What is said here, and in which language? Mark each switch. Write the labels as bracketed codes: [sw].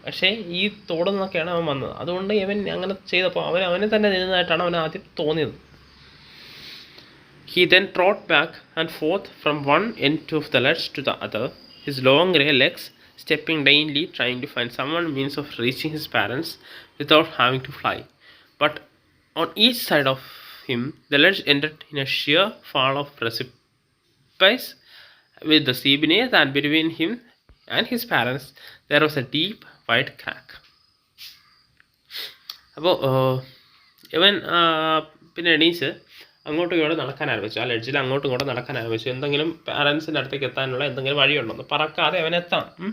[ml] പക്ഷേ ഈ തോട് നിന്നൊക്കെയാണ് അവൻ വന്നത്. അതുകൊണ്ട് ഇവൻ അങ്ങനെ ചെയ്തപ്പോൾ അവനെ തന്നെ നിന്നതായിട്ടാണ് അവൻ ആദ്യം തോന്നിയത്. [en] He then trotted back and forth from one end of the ledge to the other, his long grey legs stepping daintily, trying to find some means of reaching his parents without having to fly. But on each side of him, the ledge ended in a sheer fall of precipice with the sea beneath, and between him and his parents there was a deep white crack. [ml] അപ്പോൾ ഇവൻ പിന്നെ എണീച്ച് അങ്ങോട്ടും ഇങ്ങോട്ട് നടക്കാൻ ആരംഭിച്ചു. ആ ലെഡ്ജിൽ അങ്ങോട്ടും ഇങ്ങോട്ടും നടക്കാൻ ആരംഭിച്ചു. എന്തെങ്കിലും പാരൻസിൻ്റെ അടുത്തേക്ക് എത്താനുള്ള എന്തെങ്കിലും വഴിയുണ്ടോ, പറക്കാതെ അവനെത്താം.